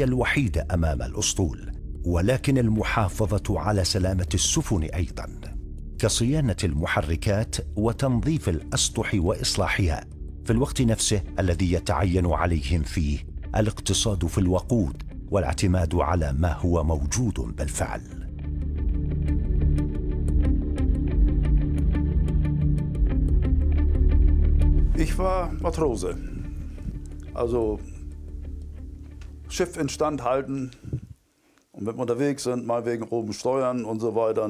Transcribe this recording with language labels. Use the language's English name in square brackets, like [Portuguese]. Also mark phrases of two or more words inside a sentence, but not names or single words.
[Arabic] الوحيد أمام الأسطول، ولكن المحافظة على سلامة السفن أيضاً، كصيانة المحركات وتنظيف الأسطح وإصلاحها في الوقت نفسه الذي يتعين عليهم فيه الاقتصاد في الوقود والاعتماد على ما هو موجود بالفعل. [German] Ich war Matrose, also Schiff instand halten und wenn wir unterwegs sind, mal wegen oben steuern und so weiter.